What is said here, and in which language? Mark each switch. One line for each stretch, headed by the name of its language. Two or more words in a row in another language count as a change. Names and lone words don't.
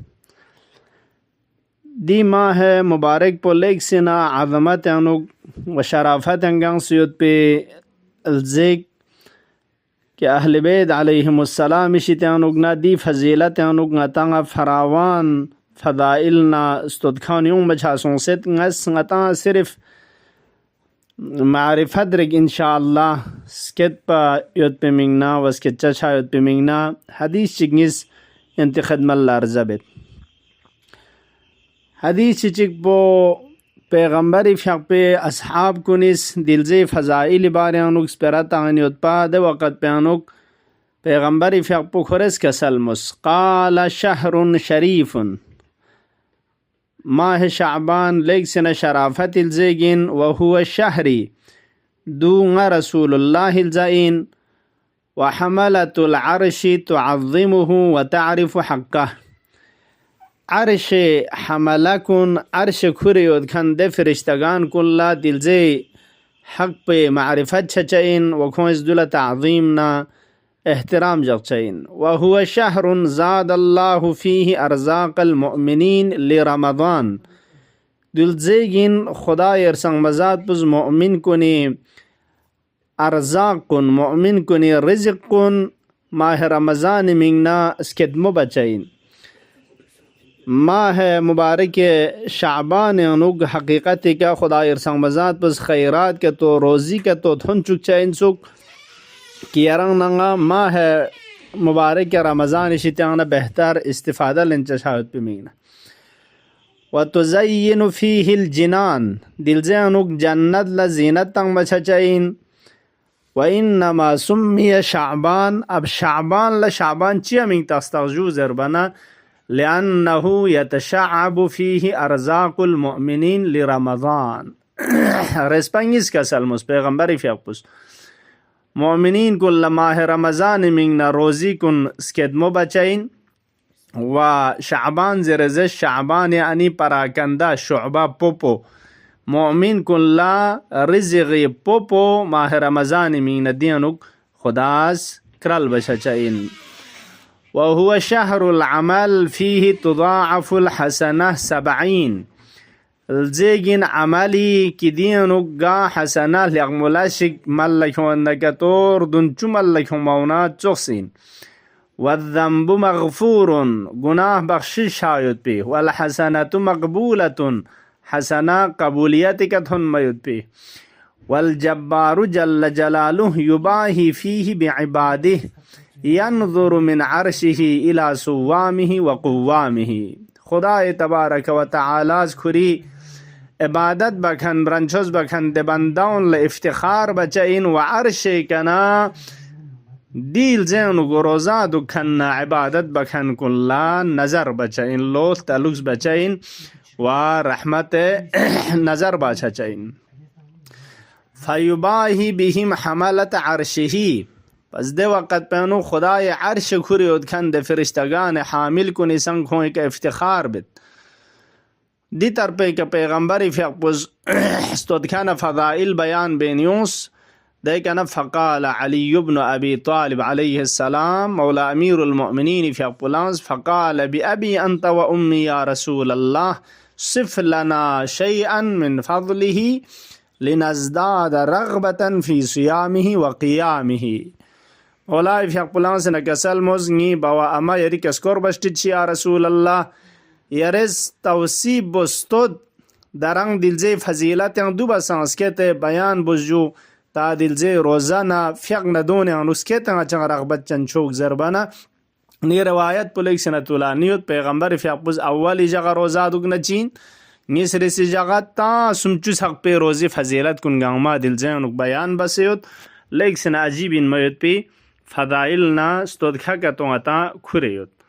Balti: دی ماہ مبارک پو لیک سنا عظمت انوک و شرافت انگان سیود پی الزیک کہ اہل بیت علیہم السلام اشتیانوگنا دی فضیلت انوگنا تنگا فراوان فضائلنا استدخانیوں بچھاسوں ست نس نتا صرف معرفت رک انشاءاللہ سکت پا یود پی منگنا و سکت چچا یود پی منگنا حدیث چکنیس انتخدم اللہ رزبت. حدیث چک پو پیغمبری فیق پہ اصحاب کنیس دلزی فضائل باریانوک سپیرت آنیوت پا دے وقت پیانوک پیغمبری فیق پو خورس کسلمس
Arabic: قال شہر شریف ماہ شعبان لیک سن شرافت الزیگین وہو شہری دون رسول اللہ الزائین وحملت العرش تعظمه وتعرف حقه.
Balti: عرش حمله کن عرش کھریود کھن دے فرشتگان کلا دلزی حق پہ معرفت چچائن وکھونس دل تعظیمنا احترام جغچائن.
Arabic: وهو شهر زاد الله فيه ارزاق المؤمنین لرمضان
Balti: دلزیگین خدا ارسنگ مزاد پز مؤمن کنی ارزاق کن مؤمن کنی رزق کن ماہ رمضان منگنا اسکدمو بچائن. ماہ مبارک شعبان انوگ حقیقت کا خدا ارسنگ مزاد پس خیرات کے تو روزی کے تو تھن چک چائن سک کی ارنگ ننگا ماہ مبارک رمضان شتیانا بہتر استفادہ لنچشاوت پی مینگنا.
Arabic: وتزین فیہ الجنان
Balti: دلزے انوگ جنت لزینت تنگ بچا چائن.
Arabic: وانما سمی شعبان
Balti: اب شعبان لشعبان چیا منگتا استغجو زربنا
Arabic: لأنه يتشعب فيه أرزاق المؤمنين لرمضان.
Balti: رسپنگیس کا سلمس پیغمبری فیقپس مؤمنین کن لماہ رمضان منگنا روزی کن سکدمو بچائن و شعبان زرزش شعبان یعنی پراکندہ شعبہ پوپو مؤمن کن لا رزقی پوپو ماہ رمضان منگنا دینک خداس کرل بچائن.
Arabic: وهو شهر العمل فيه تضاعف الحسنة
Balti: 70 الزيجين عملي كدينو قا حسنة لغمولاشك ملكون نكتور دنچو ملكون مونات تغسين.
Arabic: والذنب مغفور
Balti: گناه بخشش هايت بيه
Arabic: والحسنة مقبولة
Balti: حسنة قبوليتك تهن ميت بيه.
Arabic: والجبار جل جلاله يباهي فيه بعباده ينظر من عرشه الى صوامه وقوامه.
Balti: خدا تبارک و تعالی کھری عبادت بکن برنچوز بکن دے بندون لافتخار بچائن و عرش کنا دیل زین و روزاد کن عبادت بکن کلا نظر بچائن لوت تلوز بچائن و رحمت نظر بچائن.
Arabic: فیباہی بهم حملت عرشه
Balti: پس دے وقت پہنو خدای عرش کھری ادکھن دے فرشتگان حامل کنی سنگ ہوئے کا افتخار بت دی طرپے کا پیغمبری فیقبز استدکھن فضائل بیان بینیوس دے کنا
Arabic: فقال علی بن ابی طالب علیہ السلام مولا امیر المؤمنین فیقبلانس فقال بی ابی انت و امی یا رسول اللہ صف لنا شیئا من فضله لنزداد رغبتا فی صیامه و قیامه.
Balti: اولای فیق پلانس نکسل مزنگی باوا اما یری کسکور بشتید چی
Arabic: یا رسول اللہ
Balti: یرز توصیب بستود درنگ دلزی فضیلت دو بسانس کہتے بیان بزجو تا دلزه روزانه فیق ندونه انوسکیتن چنگ رغبت چن چوک زربانه نی روایت پلیک سنتولا نیوت پیغمبر فیقبوز اولی جگه روزا دوگ نچین نیسری سی جگه تا سمچوس حق پی روزی فضیلت کن گانما دلزه انوک بیان بسیوت لیک سن عجیبین میوت پی فضائل نا استودخا کتون اتا خوریوت